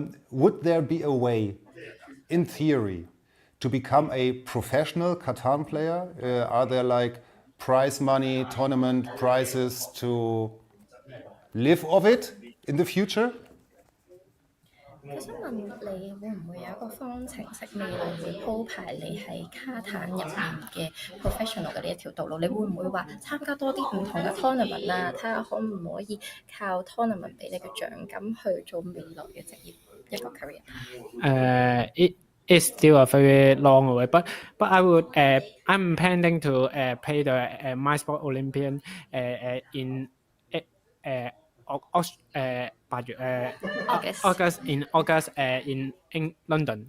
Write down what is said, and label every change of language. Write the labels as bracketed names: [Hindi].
[English] Would there be a way, in theory, to become a professional Catan player? Are there like prize money, tournament prizes to live off it in the future? [Cantonese] 我想問你會唔會有一個方程式未來會鋪排你喺卡坦入面嘅 professional 嘅呢一條道路？你會唔會話參加多啲唔同嘅 tournament 啊？睇下可唔可以靠 tournament 俾你嘅獎金去做未來嘅職業一個 career？ [English] It is still a very long way, but I would I'm planning to play the My Sport Olympian in August in London.